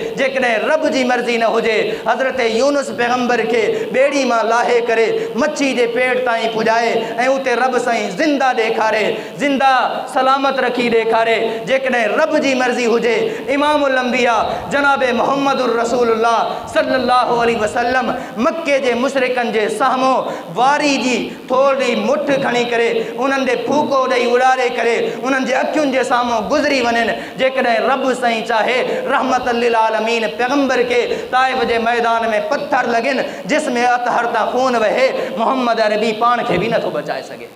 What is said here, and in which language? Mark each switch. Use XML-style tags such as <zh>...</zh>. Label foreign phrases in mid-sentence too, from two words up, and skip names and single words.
<sd>जेकॾहिं रब जी मर्ज़ी न हुजे, हज़रत यूनुस पैगंबर पैगंबर के बेड़ी मां लाहे करे मच्छी जे पेट ताईं पुजाए ऐं उते रब साईं ज़िंदा ॾेखारे, ज़िंदा सलामत रखी ॾेखारे। जेकॾहिं रब जी मर्ज़ी हुजे इमामुल अंबिया जनाब मुहम्मदुर रसूलुल्लाह</sd> <ar>صلى الله عليه وسلم</ar> <sd>मक्के जे मुशरिकनि जे साम्हूं वारी जी थोरी मुठ खणी करे उन्हनि खे फूको ॾेई उड़ारे करे उन्हनि जे अखियुनि जे साम्हूं गुज़री वञनि। जेकॾहिं रब साईं चाहे</sd> <ar>رحمة للعالمين</ar> <sd>पैगंबर के ताइफ जे मैदान में पत्थर लॻनि जिसमें अतहर तां खून वहे, मोहम्मद अरबी पाण खे बि नथो बचाए सघे।</sd>